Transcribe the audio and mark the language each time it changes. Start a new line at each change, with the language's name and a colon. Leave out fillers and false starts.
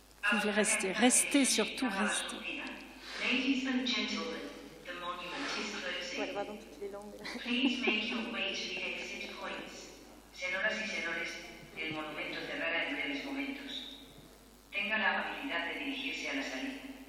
French: Vous pouvez rester, restez surtout, restez.
English: Ladies and gentlemen, the monument is closing. Please make your way to the exit points.
Spanish: Señoras y señores, el monumento cerrará en breves momentos. Tenga la amabilidad de dirigirse a la salida.